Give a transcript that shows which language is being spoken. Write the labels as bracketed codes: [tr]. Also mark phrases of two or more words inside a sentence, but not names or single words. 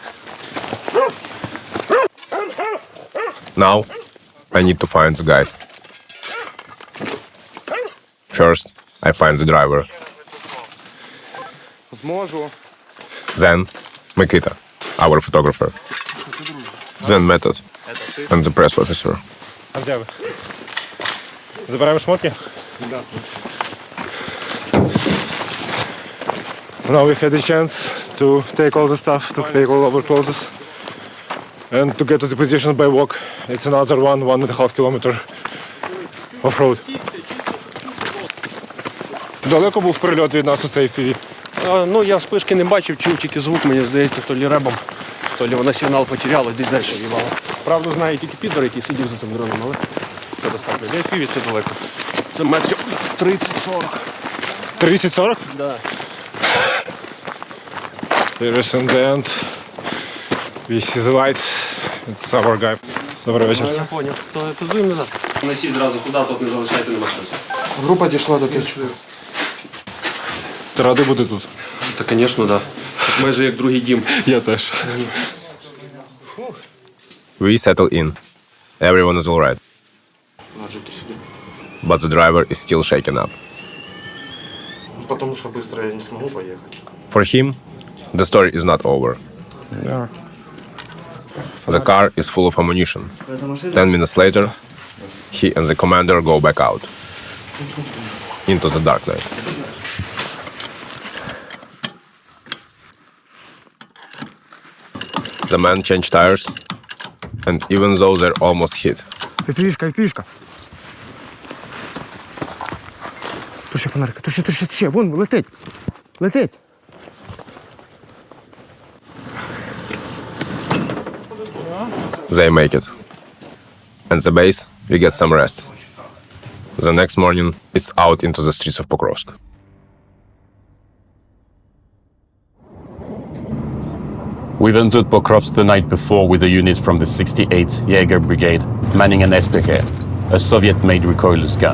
[en] Now, I need to find the guys. First, I find the driver. Then, Mikita, our photographer. Then Method and the press officer. [uk] А де ви? Забираємо шмотки? [ru] Да. [en] Now we had a chance to take all the stuff, to take all our clothes and to get to the position by walk. It's another 1.5 kilometer off-road. [uk] Далеко був прильот від нас у цей FPV? Ну, я вспишки не бачив, чув тільки звук, мені здається, то лі ребом, то лі вона сигнал потеряла, десь далі в'їбала. Правда, знаю тільки підор, який сидів за цим дроном, але це достатньо. Для FPV це далеко. Це метрів 30-40. 30-40? [ru] Да. [en] There is in the end. We see the light. It's our guy. [uk] Добрий вечір. Я поняв. То пиздуємо назад. Несіть зразу куди, тут не залишайте, нема сенсу. Група дійшла до Києва. Ти радий бути тут? Та, звісно, так. Да. Майже як другий дім. Я теж. [en] We settle in. Everyone is alright. But the driver is still shaken up. [ru] Потому что быстро я не смогу поехать. [en] For him, the story is not over. Yeah. The car is full of ammunition. 10 minutes later, he and the commander go back out into the dark night. The men change tires, and even though they're almost hit, [uk] Фішка. [ru] Туши фонарика, туши, вон, летить. [en] they make it. And the base, we get some rest. The next morning, it's out into the streets of Pokrovsk. We've entered Pokrovsk the night before with a unit from the 68th Jaeger Brigade manning an SPG, a Soviet-made recoilless gun.